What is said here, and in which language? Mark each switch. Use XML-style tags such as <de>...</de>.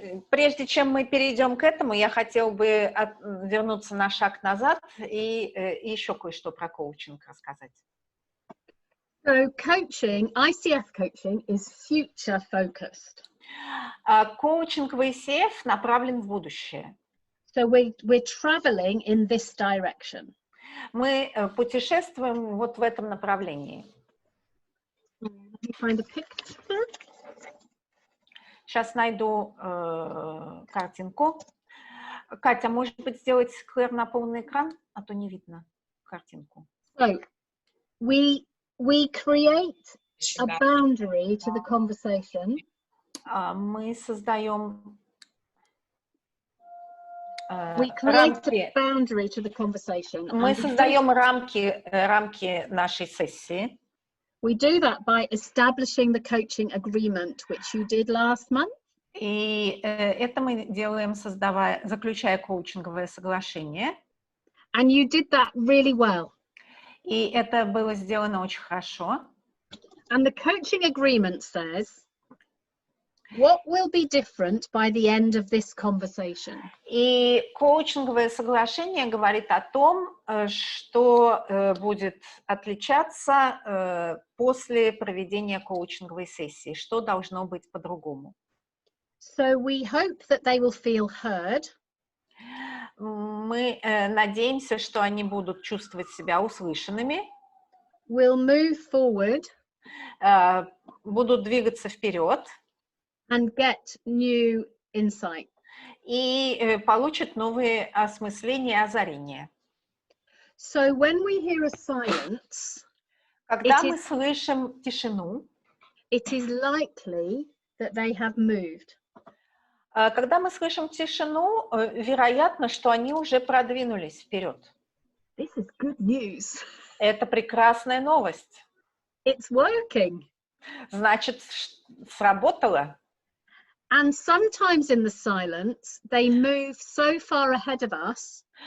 <ru>Прежде чем мы перейдем к этому, я хотела бы вернуться на шаг назад и еще кое-что про коучинг рассказать.</ru> <en>So coaching, ICF coaching is future focused.</en> <ru>Коучинговый ICF направлен в будущее.</ru> <en>So we're traveling in this direction.</en> <ru>Мы путешествуем вот в этом направлении.</ru> <en>Let me find a picture.</en> <ru>Сейчас найду картинку. Катя, может быть, сделать Клэр на полный экран, а то не видно картинку.</ru> <en>So we create a boundary to the conversation.</en> <ru>Мы создаем</ru> <en>We create a boundary to the conversation.</en> <ru>Мы создаем рамки нашей сессии.</ru> <en>We do that by establishing the coaching agreement, which you did last month.</en> <ru>И это мы делаем, заключая коучинговое соглашение.</ru> <en>And you did that really well.</en> <ru>И это было сделано очень хорошо.</ru> <en>And the coaching agreement says, what will be different by the end of this conversation?</en> <ru>И коучинговое соглашение говорит о том, что будет отличаться после проведения коучинговой сессии, что должно быть по-другому.</ru> <en>So we hope that they will feel heard.</en> <ru>Мы надеемся, что они будут чувствовать себя услышанными.</ru> <en>We'll move forward.</en> <ru>Будут двигаться вперед.</ru> <en>And get new insight.</en> <ru>И получат новые осмысления и озарения.</ru> <en>So when we hear a silence,</en> <ru>когда мы слышим тишину,</ru> <en>it is likely that they have moved.</en> <ru>Когда мы слышим тишину, вероятно, что они уже продвинулись вперед.</ru> <en>This is good news.</en> <ru>Это прекрасная новость.</ru> <en>It's working.</en> <ru>Значит, сработало.</ru> <en>And sometimes in the silence, they move so far ahead of us.</en>